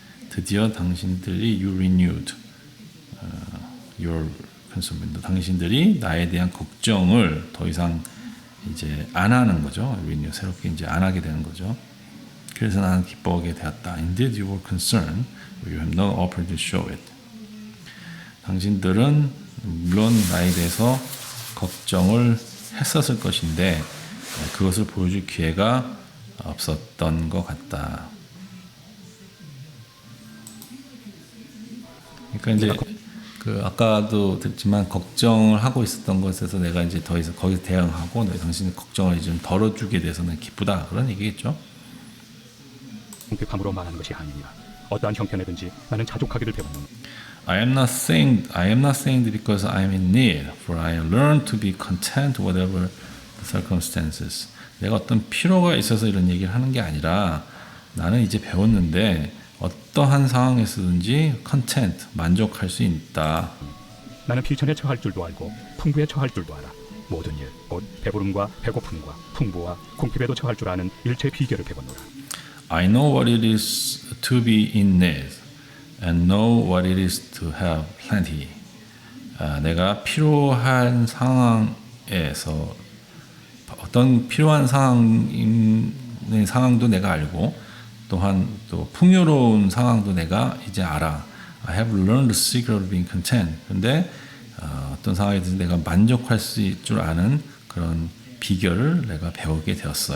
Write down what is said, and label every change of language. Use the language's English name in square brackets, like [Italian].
[Korean] 드디어 당신들이 [English] you renewed your concern. [Korean] 당신들이 나에 대한 걱정을 더 이상 이제 안 하는 거죠. renew 새롭게 이제 안 하게 되는 거죠. 그래서 나는 기뻐하게 되었다. [English] Indeed, you were concerned, but you have no opportunity to show it. [Korean] 당신들은 물론 나에 대해서 걱정을 했었을 것인데 그것을 보여줄 기회가 없었던 것 같다. 그러니까 이제 그 아까도 듣지만 걱정을 하고 있었던 것에서 내가 이제 더 이상 거기서 대응하고 당신의 걱정을 좀 덜어주게 돼서는 기쁘다 그런 얘기겠죠. 궁핍함으로 말하는 것이 아니니라. 어떠한 형편이든지 나는 자족하기를 배웠노니. [English] I am not saying that because I am in need, for I have learned to be content whatever the circumstances. [Korean] 내가 어떤 필요가 있어서 이런 얘기를 하는 게 아니라 나는 이제 배웠는데 어떠한 상황에서든지 content, 만족할 수 있다. 나는 비천에 처할 줄도 알고 풍부에 처할 줄도 알아. 모든 일, 곧 배부름과 배고픔과 풍부와 궁핍에도 처할 줄 아는 일체의 비결을 배웠노라. [English] I know what it is to be in need and know what it is to have plenty. [Korean] 내가 필요한 상황에서 어떤 필요한 상황도 내가 알고 또한 또 풍요로운 상황도 내가 이제 알아. [English] I have learned the secret of being content. [Korean] 근데 어떤 상황에서 내가 만족할 수 있을 줄 아는 그런 비결을 내가 배우게 되었어.